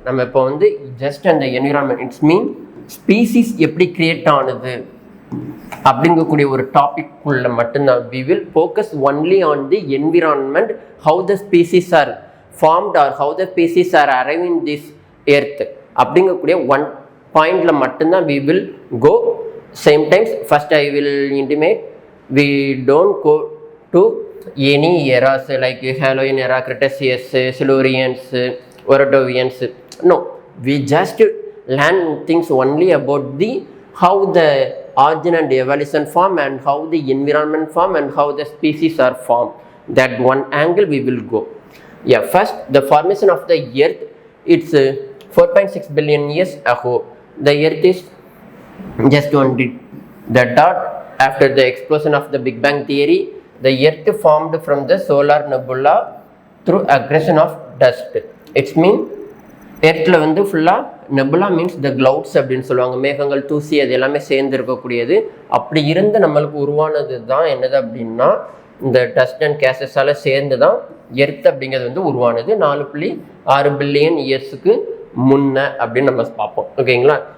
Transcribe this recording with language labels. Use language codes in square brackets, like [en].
[ta] நம்ம இப்போ ஜஸ்ட் அந்த என்விரான்மெண்ட், இட்ஸ் மீன் ஸ்பீசிஸ் எப்படி கிரியேட் ஆனது அப்படிங்கக்கூடிய ஒரு டாபிக் உள்ள மட்டும்தான் [en] we will focus only on the environment, how the species are formed or how the species are arrive in this earth [ta] அப்படிங்கக்கூடிய ஒன் பாயிண்டில் மட்டும்தான் [en] We will go. Same times, first I will intimate, we don't go to any eras like Haloyan era, Cretaceous, Silurians, Ordovians. No, we just learn things only about how the origin and evolution form and how the environment form and how the species are formed. That one angle we will go. Yeah, first the formation of the earth, it's 4.6 billion years ago. The earth is just the dot. After the explosion of the Big Bang theory, the earth formed from the solar nebula through accretion of dust. It's mean [ta] எர்த்தில் ஃபுல்லாக nebula means த clouds அப்படின்னு சொல்லுவாங்க. மேகங்கள், தூசி, அது எல்லாமே சேர்ந்து இருக்கக்கூடியது. அப்படி இருந்து நம்மளுக்கு உருவானது தான் என்னது அப்படின்னா இந்த டஸ்ட் அண்ட் கேசஸால் சேர்ந்து தான் எர்த் அப்படிங்கிறது உருவானது 4.6 பில்லியன் இயர்ஸுக்கு முன்ன அப்படின்னு நம்ம பார்ப்போம். ஓகேங்களா?